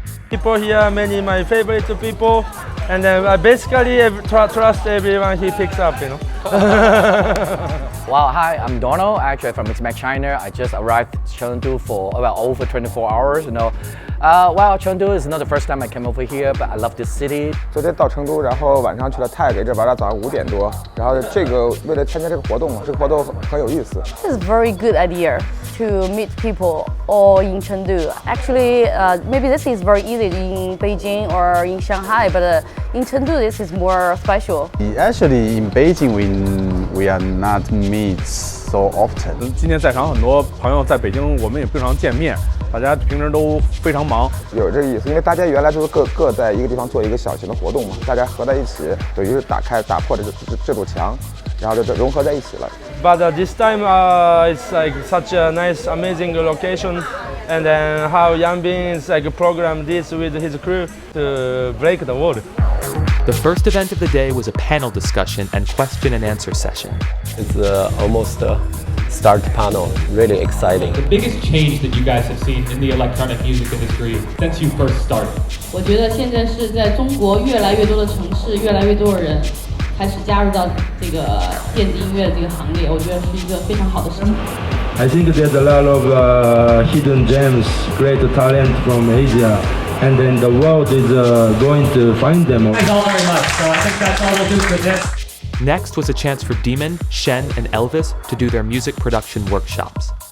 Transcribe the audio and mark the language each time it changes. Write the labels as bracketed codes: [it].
[en] People here, many my favorite people, and I basically trust everyone he picks up, you know. Well, hi, I'm Donald, actually from Mixmac China. I just arrived in Chengdu for over 24 hours, you know. Well, Chengdu is not the first time I came over here, but I love this city. [zh] 昨天到成都，然后晚上去了泰北这玩到早上5点多，然后这个为了参加这个活动嘛，这个活动很有意思。 [en] This is a very good idea to meet people all in Chengdu. Actually, maybe this is very easy in Beijing or in Shanghai, but in Chengdu this is more special. Actually, in Beijing we are not meet so often. [zh] 今天在场很多朋友在北京，我们也不常见面。大家平时都非常忙，有这个意思，因为大家原来就是各在一个地方做一个小型的活动嘛，大家合在一起，等于是打破这堵墙，然后就融合在一起了。 [en] But this time it's like such a nice, amazing location, and then how Yangbing is like programmed this with his crew to break the wall. The first event of the day was a panel discussion and question and answer session. It's almost a start panel, really exciting. The biggest change that you guys have seen in the electronic music industry since you first started? [zh] 我觉得现在是在中国越来越多的城市，越来越多的人开始加入到这个电子音乐的这个行列，我觉得是一个非常好的事情。 [en] I think there's a lot of hidden gems, great talent from Asia. And then the world is going to find them. Thanks all very much. So I think that's all we'll do for this. Next was a chance for Bateman, Shen, and Elvis to do their music production workshops.